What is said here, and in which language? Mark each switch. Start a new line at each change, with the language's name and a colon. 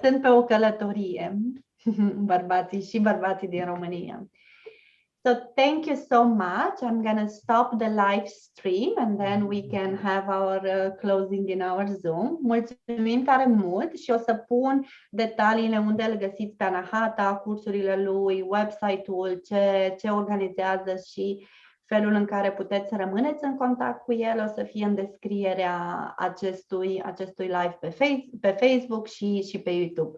Romanian: Sunt pe o călătorie. Bărbații și bărbații din România.
English: So thank you so much. I'm going to stop the live stream and then we can have our closing in our Zoom.
Romanian: Mulțumim tare mult și o să pun detaliile unde îl găsiți pe Anahata, cursurile lui, website-ul, ce organizează și felul în care puteți să rămâneți în contact cu el. O să fie în descrierea acestui live pe Facebook și pe YouTube.